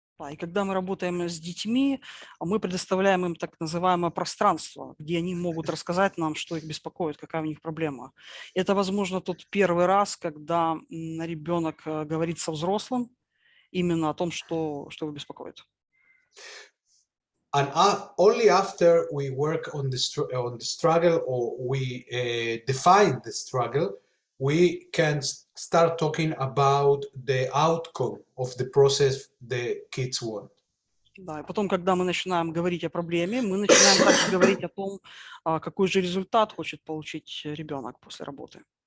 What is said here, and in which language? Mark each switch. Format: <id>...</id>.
<ru>И когда мы работаем с детьми, мы предоставляем им так называемое пространство, где они могут рассказать нам, что их беспокоит, какая у них проблема. Это, возможно, тот первый раз, когда ребенок говорит со взрослым именно о том, что его беспокоит.</ru> <en>And only after we work on the struggle, or we define the struggle, we can start talking about the outcome of the process the kids want.</en> <ru>Да, и потом, когда мы начинаем говорить о проблеме, мы начинаем также говорить о том, какой же результат хочет получить ребенок после работы.</ru>